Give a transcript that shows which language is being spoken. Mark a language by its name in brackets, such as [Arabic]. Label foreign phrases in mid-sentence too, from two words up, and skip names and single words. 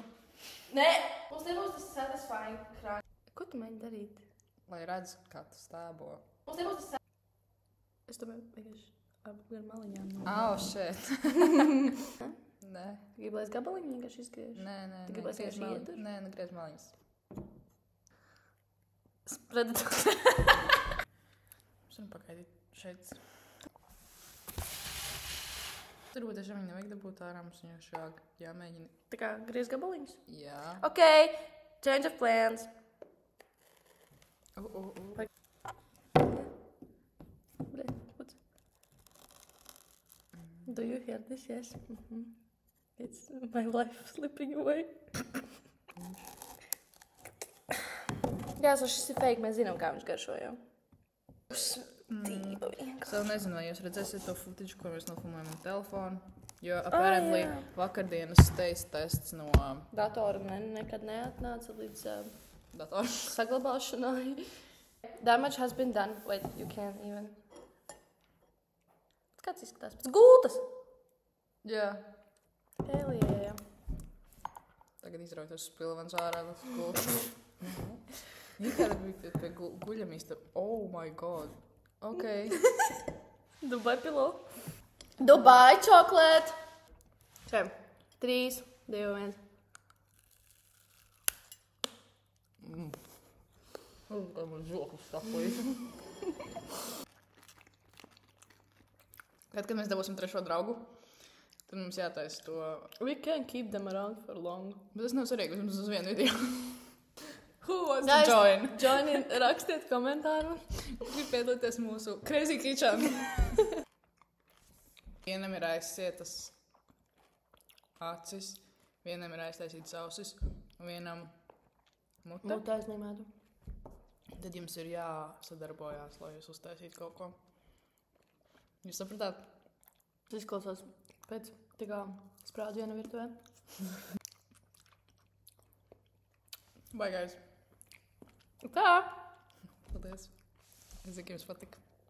[Latvian] Nē, mums nebūs tas satisfying krāk. Ko tu mēģini darīt? Lai redz, kā tu stābo. Mums nebūs tas Es domāju, vienkārši ap gar maliņām. Shit. Nē. Tu gribi, lai es gabaliņu vienkārši izgriežu? Nē. Tu gribi, lai es vienkārši iedur? Nē, negriez maliņas. [English] Spread it. [Latvian] Mums varam pagaidīt šeit. Tur būtu tiešām viņa nevajag dabūt ārā, mums vienkārši jāmēģina. Tā kā griez gabaliņus? Jā. [English] Ok, change of plans. Do you hear this? Yes. It's my life slipping away. [Latvian] Jā, šis ir fake. Mēs zinām, kā viņš garšo jau. Stība vienkārši. Es vēl nezinu, vai jūs redzēsiet to footage, ko mēs nofilmējam ar telefonu. Jo, apparently, vakardienas [English] taste tests [Latvian] no datora nekad neatnāca līdz datora saglabāšanai. [English] Damage has been done. Wait, you can't even. [Latvian] Kāds izskatās? Pēc gultas! Jā. [English] Hell yeah. [Latvian] Tagad izrautos spilvens ārā uz gultas. Nikāda bija pie guļamīsta. [English] Oh my god. Ok. Dubai pillow. Dubai chocolate. 3, 2, 1. [Latvian] Kā man žoklis sapojas. Kad mēs dabūsim trešo draugu, tad mums jātaisa to... [English] We can keep them around for long. [Latvian] Bet tas nav svarīgi, mums uz vienu video. [English] Who wants to join? Join in, [Latvian] rakstiet komentāru. Grib piedalīties mūsu Crazy Kitchen. Vienam ir aizsietas acis, vienam ir aiztaisītas ausis, un vienam mute. Mute aizņemētu. Tad jums ir jāsadarbojās, lai jūs uztaisītu kaut ko. Jūs sapratāt? Tas izklausās pēc tā kā sprādziena virtuvē. [English] Bye, guys. [Latvian] Tā! Paldies. Es zinu, ka jums patika.